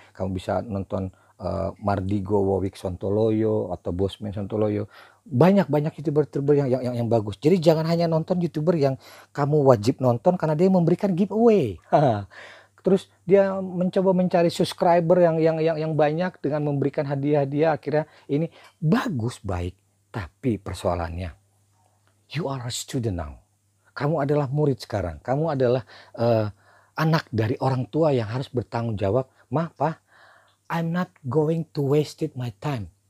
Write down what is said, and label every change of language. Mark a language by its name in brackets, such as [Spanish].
[Indonesian] Kamu bisa nonton Mardigo Wowik Sontoloyo atau Bosman Sontoloyo. Banyak YouTuber yang bagus. Jadi jangan hanya nonton YouTuber yang kamu wajib nonton karena dia memberikan giveaway. Terus dia mencoba mencari subscriber yang banyak dengan memberikan hadiah-hadiah. Akhirnya ini bagus, baik. Tapi persoalannya, [English] you are a student now. [Indonesian] Kamu adalah murid sekarang. Kamu adalah anak dari orang tua yang harus bertanggung jawab. [English] Ma, Pa, I'm not going to waste my time.